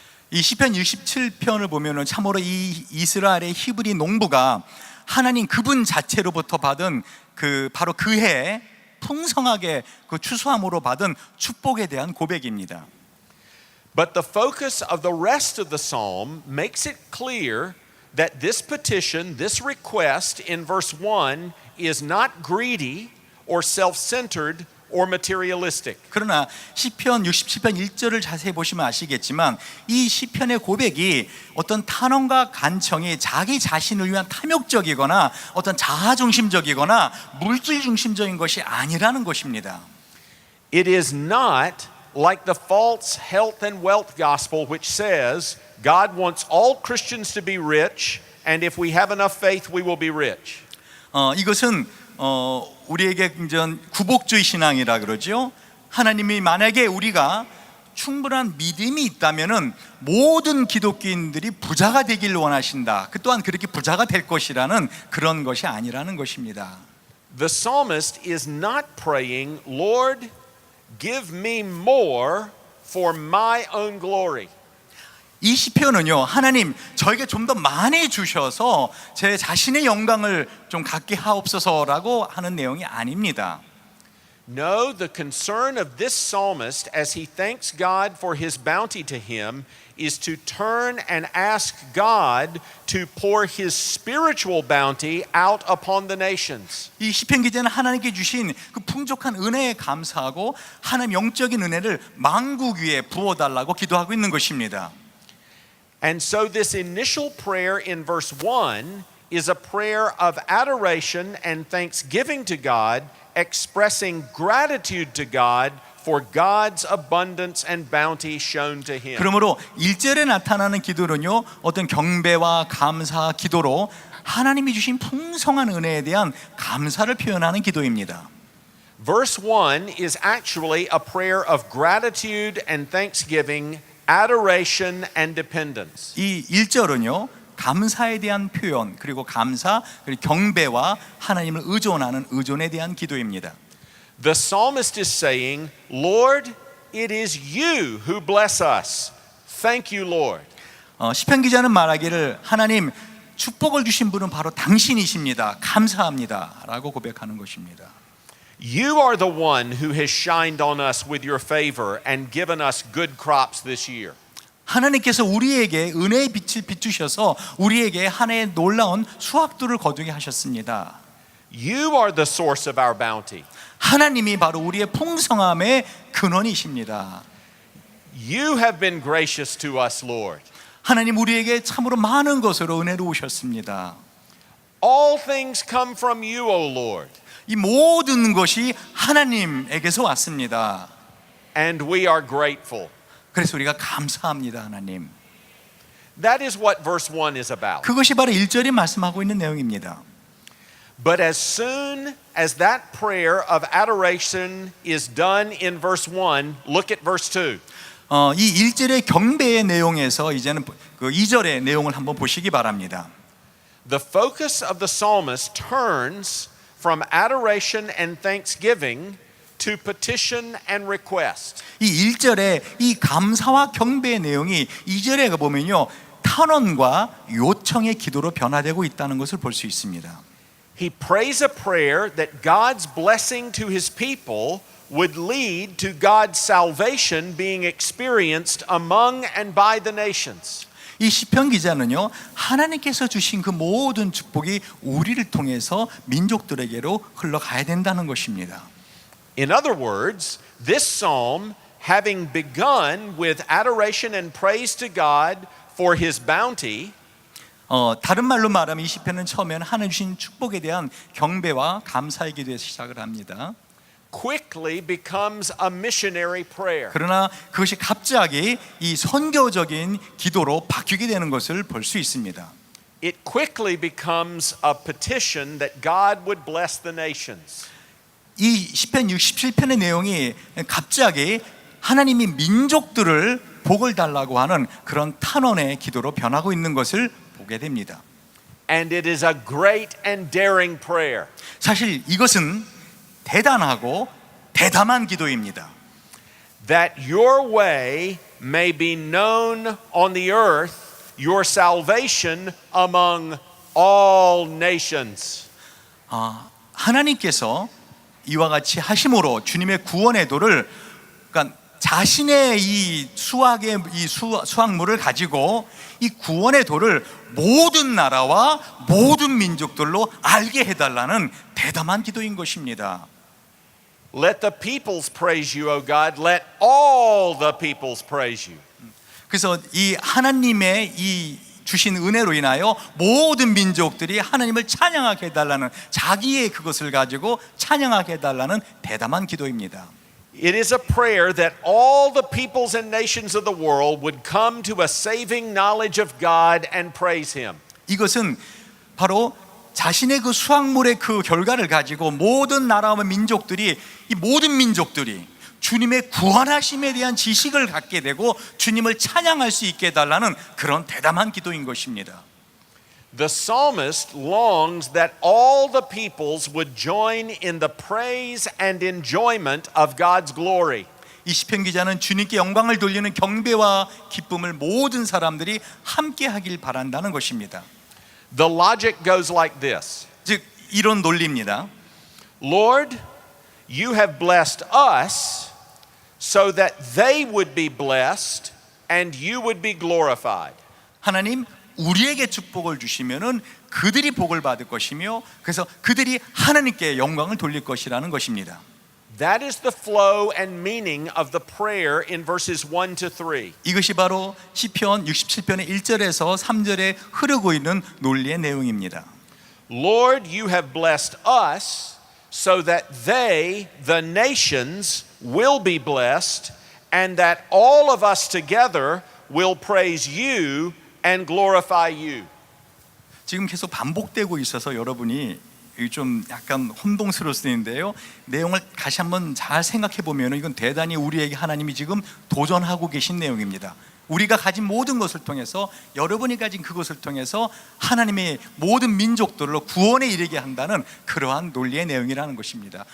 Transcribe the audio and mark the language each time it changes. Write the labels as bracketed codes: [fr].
[ko] 이 시편 67편을 보면은 참으로 이 이스라엘의 히브리 농부가 하나님 그분 자체로부터 받은 그 바로 그 해에 풍성하게 그 추수함으로 받은 축복에 대한 고백입니다. [en] But the focus of the rest of the psalm makes it clear that this petition, this request in verse 1 is not greedy or self-centered or materialistic. [ko] 그러나 시편 67편 1절을 자세히 보시면 아시겠지만 이 시편의 고백이 어떤 탄원과 간청이 자기 자신을 위한 탐욕적이거나 어떤 자아중심적이거나 물질 중심적인 것이 아니라는 것입니다. [en] It is not like the false health and wealth gospel which says God wants all Christians to be rich and if we have enough faith we will be rich. [ko] 이것은 우리에게 구복주의 신앙이라 그러죠. 하나님이 만약에 우리가 충분한 믿음이 있다면은 모든 기독교인들이 부자가 되기를 원하신다. 그 또한 그렇게 부자가 될 것이라는 그런 것이 아니라는 것입니다. [en] The psalmist is not praying, Lord, give me more for my own glory. [ko] 이 시편은요, 하나님 저에게 좀 더 많이 주셔서 제 자신의 영광을 좀 갖게 하옵소서라고 하는 내용이 아닙니다. [en] No, the concern of this psalmist as he thanks God for his bounty to him is to turn and ask God to pour his spiritual bounty out upon the nations. [ko] 이 시편 기자는 하나님께 주신 그 풍족한 은혜에 감사하고 하나님 영적인 은혜를 만국 위에 부어달라고 기도하고 있는 것입니다. [en] And so this initial prayer in verse 1 is a prayer of adoration and thanksgiving to God, expressing gratitude to God for God's abundance and bounty shown to him. [ko] 그러므로 1절에 나타나는 기도는요, 어떤 경배와 감사 기도로 하나님이 주신 풍성한 은혜에 대한 감사를 표현하는 기도입니다. [en] Verse 1 is actually a prayer of gratitude and thanksgiving, adoration and dependence. [ko] 이 1절은요, 감사에 대한 표현, 그리고 감사, 그리고 경배와 하나님을 의존하는 의존에 대한 기도입니다. [en] The psalmist is saying, Lord, it is you who bless us. Thank you, Lord. [ko] 시편 기자는 말하기를 하나님 축복을 주신 분은 바로 당신이십니다. 감사합니다. 라고 고백하는 것입니다. [en] You are the one who has shined on us with your favor and given us good crops this year. [ko] 하나님께서 우리에게 은혜의 빛을 비추셔서 우리에게 한 해의 놀라운 수확들을 거두게 하셨습니다. [en] You are the source of our bounty. [ko] 하나님이 바로 우리의 풍성함의 근원이십니다. [en] You have been gracious to us, Lord. [ko] 하나님 우리에게 참으로 많은 것으로 은혜로우셨습니다. [en] All things come from you, O Lord. [ko] 이 모든 것이 하나님에게서 왔습니다. [en] And we are grateful. [ko] 그래서 우리가 감사합니다, 하나님. [en] That is what verse 1 is about. [ko] 그것이 바로 1절이 말씀하고 있는 내용입니다. [en] But as soon as that prayer of adoration is done in verse 1, look at verse 2. [ko] 이 1절의 경배의 내용에서 이제는 그 2절의 내용을 한번 보시기 바랍니다. [en] The focus of the psalmist turns from adoration and thanksgiving to petition and request. [ko] 이 1절에 이 감사와 경배의 내용이 2절에 보면요, 탄원과 요청의 기도로 변화되고 있다는 것을 볼 수 있습니다. [en] He prays a prayer that God's blessing to his people would lead to God's salvation being experienced among and by the nations. [ko] 이 시편 기자는요, 하나님께서 주신 그 모든 축복이 우리를 통해서 민족들에게로 흘러가야 된다는 것입니다. [en] In other words, this psalm, having begun with adoration and praise to God for his bounty, [ko] 다른 말로 말하면 이 시편은 처음에는 하나님 주신 축복에 대한 경배와 감사의 기도에서 시작을 합니다. [en] quickly becomes a missionary prayer. [ko] 그러나 그것이 갑자기 이 선교적인 기도로 바뀌게 되는 것을 볼 수 있습니다. [en] It quickly becomes a petition that God would bless the nations. [ko] 이 시편 67편의 내용이 갑자기 하나님이 민족들을 복을 달라고 하는 그런 탄원의 기도로 변하고 있는 것을 보게 됩니다. [en] And it is a great and daring prayer. [ko] 사실 이것은 대단하고 대담한 기도입니다. [en] That your way may be known on the earth, your salvation among all nations. [ko] 하나님께서 이와 같이 하심으로 주님의 구원의 도를, 그러니까 자신의 이 수확의 이 수확물을 가지고 이 구원의 도를 모든 나라와 모든 민족들로 알게 해달라는 대담한 기도인 것입니다. [en] Let the peoples praise you, O God. Let all the peoples praise you. [ko] 그래서 이 하나님의 이 주신 은혜로 인하여 모든 민족들이 하나님을 찬양하게 해달라는, 자기의 그것을 가지고 찬양하게 해달라는 대담한 기도입니다. [en] It is a prayer that all the peoples and nations of the world would come to a saving knowledge of God and praise Him. [ko] 이것은 바로 자신의 그 수확물의 그 결과를 가지고 모든 나라와 민족들이, 이 모든 민족들이 주님의 구원하심에 대한 지식을 갖게 되고 주님을 찬양할 수 있게 해달라는 그런 대담한 기도인 것입니다. [en] The psalmist longs that all the peoples would join in the praise and enjoyment of God's glory. [ko] 이 시편 기자는 주님께 영광을 돌리는 경배와 기쁨을 모든 사람들이 함께 하길 바란다는 것입니다. [en] The logic goes like this. [ko] 즉 이런 논리입니다. [en] Lord, you have blessed us so that they would be blessed and you would be glorified. [ko] 하나님, 우리에게 축복을 주시면은 그들이 복을 받을 것이며 그래서 그들이 하나님께 영광을 돌릴 것이라는 것입니다. [en] That is the flow and meaning of the prayer in verses 1 to 3. [ko] 이것이 바로 시편 67편의 1절에서 3절에 흐르고 있는 논리의 내용입니다. [en] Lord, you have blessed us so that they, the nations, will be blessed, and that all of us together will praise you and glorify you. [ko] 지금 계속 반복되고 있어서 여러분이 좀 약간 혼동스러울 수 있는데요. 내용을 다시 한번 잘 생각해 보면 이건 대단히 우리에게 하나님이 지금 도전하고 계신 내용입니다. 우리가 가진 모든 것을 통해서, 여러분이 가진 그것을 통해서 하나님의 모든 민족들로 구원에 이르게 한다는 그러한 논리의 내용이라는 것입니다.